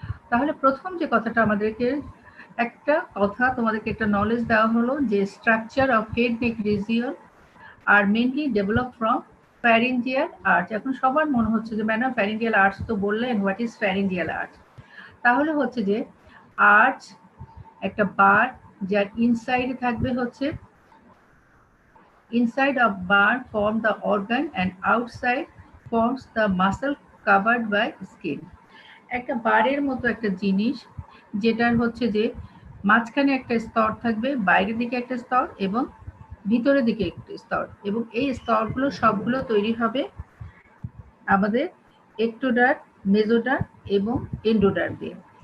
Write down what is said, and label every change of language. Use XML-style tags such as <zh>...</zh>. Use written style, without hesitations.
<bn>তাহলে প্রথম যে কথাটা আমাদেরকে, একটা কথা তোমাদেরকে একটা নলেজ দেওয়া হলো যে</bn> <en>Structure of head neck region are mainly develop from pharyngeal arch.</en> <bn>এখন সবার মনে হচ্ছে যে ম্যাডাম ফ্যারিঞ্জিয়াল আর্চ তো বললেন,</bn> <en>What is pharyngeal arch?</en> <bn>তাহলে হচ্ছে যে আর্চ একটা বার, যার ইনসাইডে থাকবে হচ্ছে,</bn> <en>inside of bar form the organ and outside forms the muscle covered by skin.</en> <bn>একটা বারের মতো একটা জিনিস, যেটার হচ্ছে যে মাঝখানে একটা স্তর থাকবে, বাইরের দিকে একটা স্তর এবং ভিতরের দিকে একটা স্তর, এবং এই স্তরগুলো সবগুলো তৈরি হবে আমাদের একটোডার্ম, মেজোডার্ম এবং এন্ডোডার্ম দিয়ে।</bn>